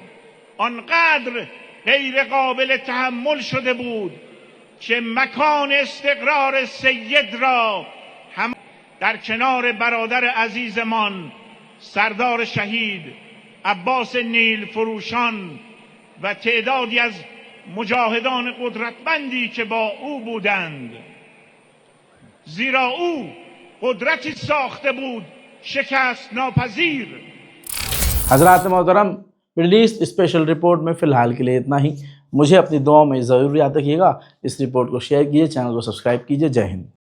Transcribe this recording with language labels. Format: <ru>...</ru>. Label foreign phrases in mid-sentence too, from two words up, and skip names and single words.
<fa>آنقدر غیر قابل تحمل شده بود که مکان استقرار سید را در کنار برادر عزیزمان سردار شهید عباس نیل فروشان و تعدادی از مجاهدان قدرتمندی که با او بودند، زیرا او قدرتی ساخته بود شکست ناپذیر.</fa> <hi>हज़रात मोहतरम, रिलीज स्पेशल रिपोर्ट में फ़िलहाल के लिए इतना ही। मुझे अपनी दुआओं में ज़रूर याद रखिएगा। इस रिपोर्ट को शेयर कीजिए, चैनल को सब्सक्राइब कीजिए। जय हिंद।</hi>